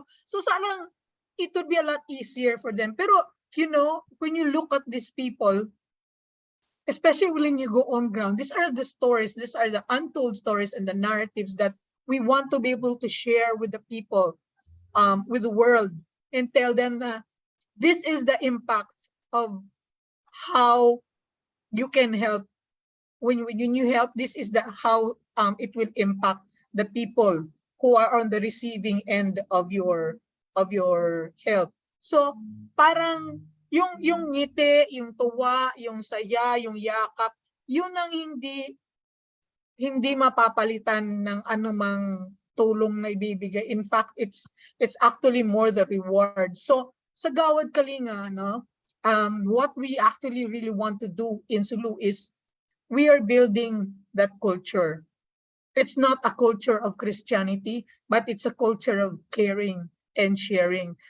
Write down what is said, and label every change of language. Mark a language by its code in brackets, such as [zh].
[tl] So sana [en] it would be a lot easier for them. [tl] Pero [en] when you look at these people, especially when you go on ground, these are the stories, these are the untold stories and the narratives that we want to be able to share with the people, with the world, and tell them that this is the impact of how you can help. When you help, this is how it will impact the people who are on the receiving end of your help. [tl] So parang yung ngiti, yung tuwa, yung saya, yung yakap, yun ang hindi mapapalitan ng anumang tulong na ibibigay. [en] In fact, it's actually more the reward. [tl] So sa [en] Gawad Kalinga, what we actually really want to do in Sulu is we are building that culture. It's not a culture of Christianity, but it's a culture of caring and sharing.